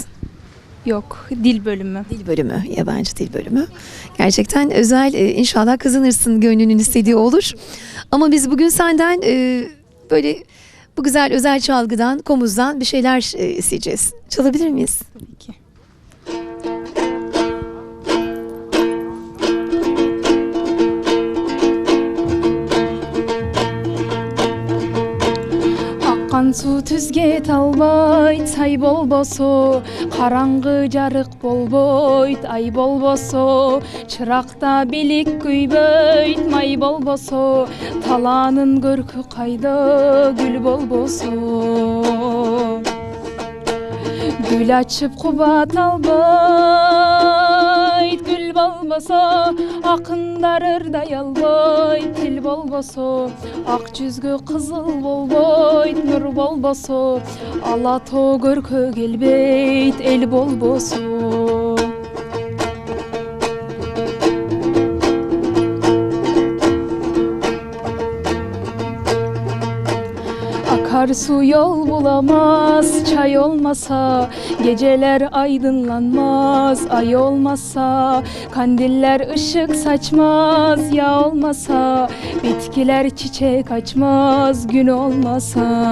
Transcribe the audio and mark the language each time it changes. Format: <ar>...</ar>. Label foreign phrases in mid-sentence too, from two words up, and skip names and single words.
<tr>Yok, dil bölümü. Dil bölümü, yabancı dil bölümü. Gerçekten özel, inşallah kazanırsın, gönlünün istediği olur. Ama biz bugün senden böyle bu güzel özel çalgıdan, komuzdan bir şeyler isteyeceğiz. Çalabilir miyiz? Tabii ki.</tr> <ky>Аккан суу түзге талбайт, сай болбосо, караңгы жарык болбойт, ай болбосо, чыракта билик күйбөйт, май болбосо, талаанын көркү кайда, гүл болбосо. Гүл ачып кубат албайт, гүл болбосо, akınдар ырдай албайт, тил болбосо, ак жүзгө кызыл болбойт, нур болбосо, ала тоо көркө келбейт, эл болбосо.</ky> <tr>Akarsu yol bulamaz, çay olmasa, geceler aydınlanmaz, ay olmasa, kandiller ışık saçmaz, ya olmasa, bitkiler çiçek açmaz, gün olmasa.</tr>